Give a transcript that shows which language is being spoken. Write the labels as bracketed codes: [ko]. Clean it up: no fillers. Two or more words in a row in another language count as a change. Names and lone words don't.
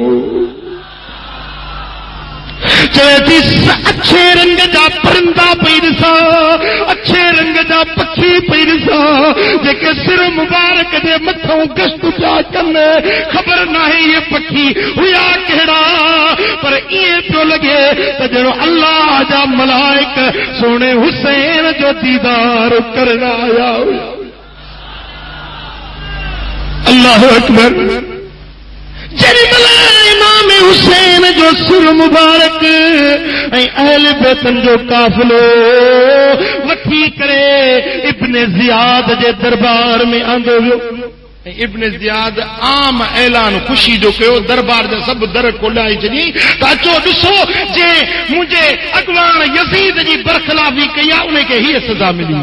[sd] चवे थी अच्छे रंग जा परिंदा पई ॾिसां, अच्छे रंग जा पखी पई ॾिसां, जेके सिर मुबारक जे मथां गश्त पिया कनि। ख़बर नाहे इहे पखी हुया कहिड़ा, पर ईअं पियो लॻे त ॼणो अल्लाह जा मलाइक सोणे हुसैन जो दीदार करण आया हुया। [ar] اللہ اکبر. [sd] جڑی ملا امام حسین جو سر مبارک اہل بیتن جو قافلو وٹھی کرے ابن زیاد جے دربار میں آندو ویو. ابن زیاد عام اعلان خوشی جو کہو دربار دے سب در کھولائی چنی تاچو ڈسو جے مجھے اگوان یزید جی برخلافی کیا انہیں کہ ہی سزا ملی.